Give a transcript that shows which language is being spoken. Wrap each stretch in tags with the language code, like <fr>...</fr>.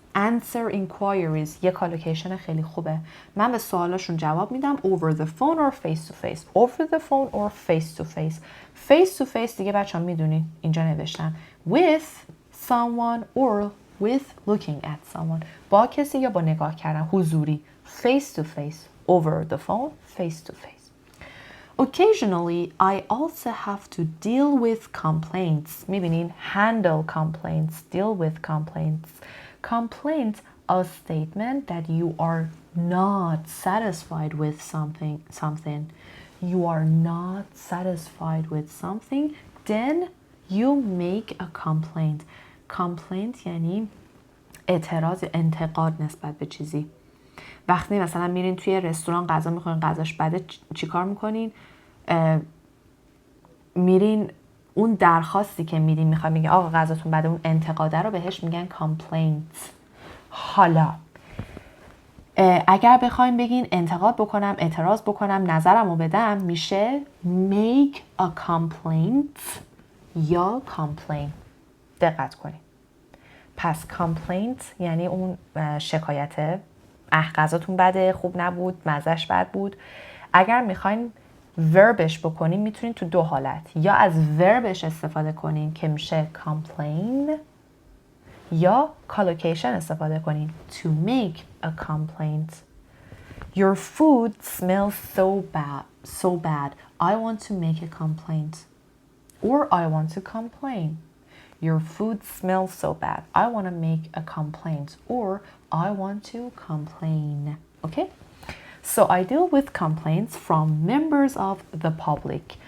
<en>Answer inquiries</en> <fa>یه کالوکیشن خیلی خوبه. من به سوالاشون جواب میدم</fa> <en>over the phone or face to face. Over the phone or face to face. Face to face</en> <fa>دیگه بچه ها میدونین اینجا نوشتم.</fa> <en>With someone or with looking at someone.</en> <fa>با کسی یا با نگاه کردن حضوری.</fa> <en>Face to face. Over the phone. Face to face. Occasionally, I also have to deal with complaints.</en> <fa>میبینین</fa> <en>handle complaints, deal with complaints. Complaint, a statement that you are not satisfied with something. You are not satisfied with something, then you make a complaint.</en> <fa>Complaint یعنی اعتراض، انتقاد نسبت به چیزی. وقتی مثلا میرین توی رستوران غذا میخورین غذاش بده چی کار میکنین؟ میرین اون درخواستی که میدین میخوای میگه آقا غذاتون بده، اون انتقاده رو بهش میگن complaint. حالا اگر بخوایم بگین انتقاد بکنم، اعتراض بکنم، نظرمو بدم میشه</fa> <en>make a complaint</en> <fa>یا complain. دقت کنین. پس complaint یعنی اون شکایته، غذاتون بده، خوب نبود، مزهش بد بود. اگر میخواین وربش بکنین میتونین تو دو حالت، یا از وربش استفاده کنین که میشه complain یا collocation استفاده کنین</fa> <en>to make a complaint. Your food smells so bad. I want to make a complaint. Or I want to complain. Your food smells so bad. I want to make a complaint. Or I want to complain. Okay? So I deal with complaints from members of the public.</en>